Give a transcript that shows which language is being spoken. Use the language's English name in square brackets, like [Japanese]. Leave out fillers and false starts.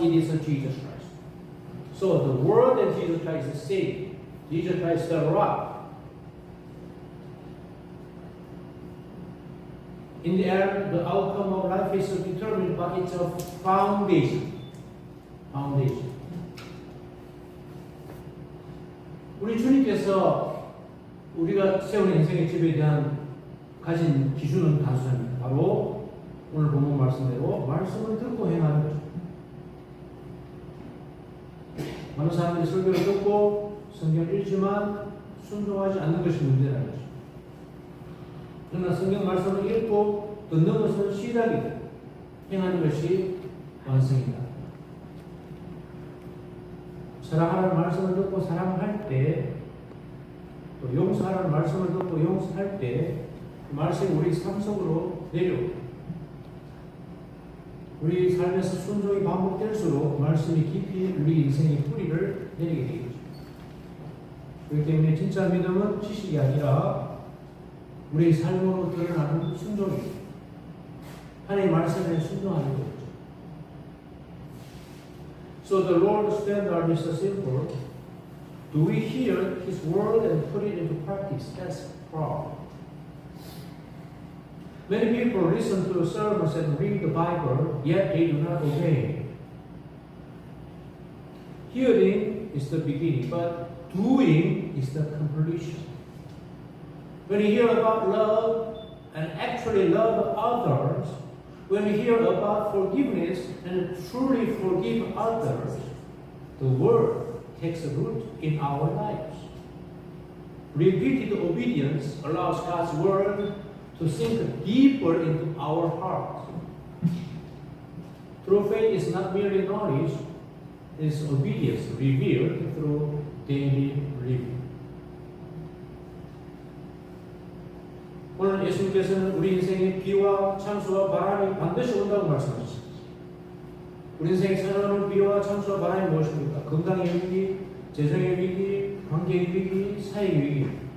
[English] It is Jesus Christ. So the Word and Jesus Christ is the same. Jesus Christ is the rock. In the end, the outcome of life is determined by its foundation. Foundation. [Korean] 우리 주님께서 우리가 세운 인생의 집에 대한 가진 기준은 단순합니다. 바로 오늘 본문 말씀대로 말씀을 듣고 행하는 거죠. 많은 사람들이 설교를 듣고 성경을 읽지만 순종하지 않는 것이 문제라는 거죠. 그러나 성경 말씀을 읽고 듣는 것은 시작이다. 행하는 것이 완성이다. 사랑하라는 말씀을 듣고 사랑할 때, 또 용서하라는 말씀을 듣고 용서할 때, 그 말씀이 우리 삶 속으로 내려옵니다. 우리 삶에서 순종이 반복될수록 그 말씀이 깊이 우리 인생의 뿌리를 내리게 되겠죠. 그렇기 때문에 진짜 믿음은 지식이 아니라 우리 삶으로 드러나는 순종입니다. 하나님의 말씀에 순종하는 거죠. [English] So the Lord's standard is simple. Do we hear His word and put it into practice? That's the problem. Many people listen to sermons and read the Bible, yet they do not obey. Hearing is the beginning, but doing is the completion. When you hear about love and actually love others, when we hear about forgiveness and truly forgive others, the word takes root in our lives. Repeated obedience allows God's word to sink deeper into our hearts. True faith is not merely knowledge, it is obedience revealed through daily living. [Korean] 오늘 예수님께서는 우리 인생에 비와 창수와 바람이 반드시 온다고 말씀하셨습니다. 우리 인생에 찾아오는 비와 창수와 바람이 무엇입니까? 건강의 위기, 재정의 위기, 관계의 위기, 사회의 위기.